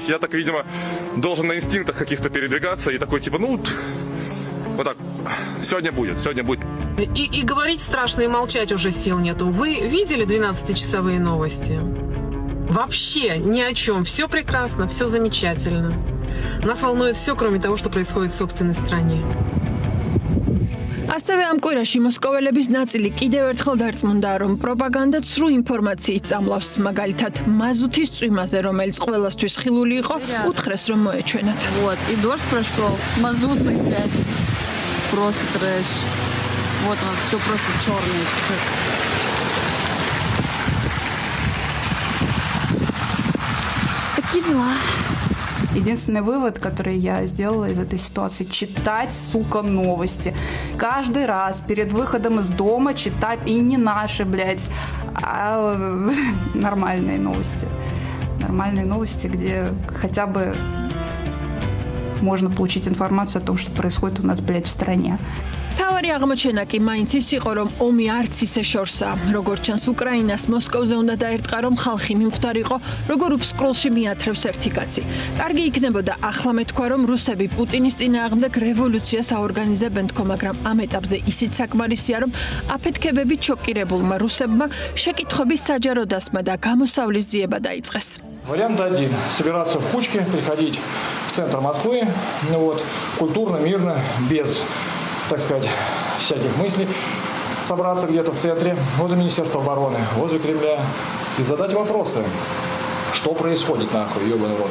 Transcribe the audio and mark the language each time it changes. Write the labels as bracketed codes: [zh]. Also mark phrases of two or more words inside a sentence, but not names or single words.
[ru] Я так, видимо, должен на инстинктах каких-то передвигаться и такой, типа, ну, вот так, сегодня будет. И говорить страшно, и молчать уже сил нету. Вы видели 12-часовые новости? Вообще ни о чем. Все прекрасно, все замечательно. Нас волнует все, кроме того, что происходит в собственной стране. [ka] ასევე ამ კვირაში მოსკოველების ნაწილი კიდევ ერთხელ დარწმუნდა, რომ პროპაგანდა ცრუ ინფორმაციით წამლავს, მაგალითად, მაზუთის წვიმაზე, რომელიც ყველასთვის ხილული იყო, უთხრეს, რომ მოეჩვენათ. [ru] Вот, и дождь прошел, мазутный, блядь, просто трэш. Вот оно, все просто черное. Такие дела. Единственный вывод, который я сделала из этой ситуации, читать, сука, новости. Каждый раз перед выходом из дома читать, и не наши, блядь, а нормальные новости. Нормальные новости, где хотя бы можно получить информацию о том, что происходит у нас, блядь, в стране. [ka] თავარი აღმოჩენა კი მაინც ის იყო, რომ ომი არც ისე შორსაა. როგორც ჩანს, უკრაინას მოსკოვზე უნდა დაერტყა, რომ ხალხი მიმხდარიყო, როგორ უფსკროლში მიათრევს ერთი კაცი. კარგი იქნებოდა ახლა მეთქვა, რომ რუსები პუტინის წინააღმდეგ რევოლუციას აორგანიზებენ თქო, მაგრამ ამ ეტაპზე ისიც საკმარისია, რომ აფეთქებებით შოკირებულმა რუსებმა შეკითხვების საჯარო დასმა და გამოსავლის ძიება დაიწყეს. [ru] Вариант 1. Собираться в кучки, приходить в центр Москвы, вот, культурно, мирно, без, так сказать, всяких мыслей, собраться где-то в центре, возле Министерства обороны, возле Кремля и задать вопросы, что происходит, нахуй, ебаный рот.